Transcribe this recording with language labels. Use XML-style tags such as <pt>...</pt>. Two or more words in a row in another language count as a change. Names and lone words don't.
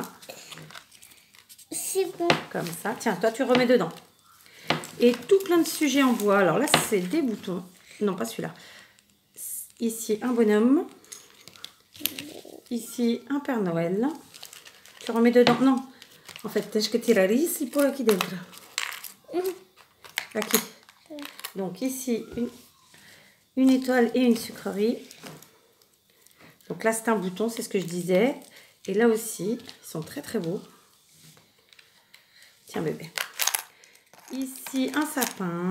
<fr>C'est bon. Comme ça. Tiens, toi, tu remets dedans. Et tout plein de sujets en bois. Alors là, c'est des boutons. Non, pas celui-là. Ici, un bonhomme. Ici, un Père Noël. Tu remets dedans. Non. En fait,</fr> <pt>tens que tirar isso e pôr aqui dentro. Aqui.</pt> <fr>Donc ici, une étoile et une sucrerie. Donc là, c'est un bouton, c'est ce que je disais. Et là aussi, ils sont très très beaux. Tiens bébé. Ici, un sapin.</fr>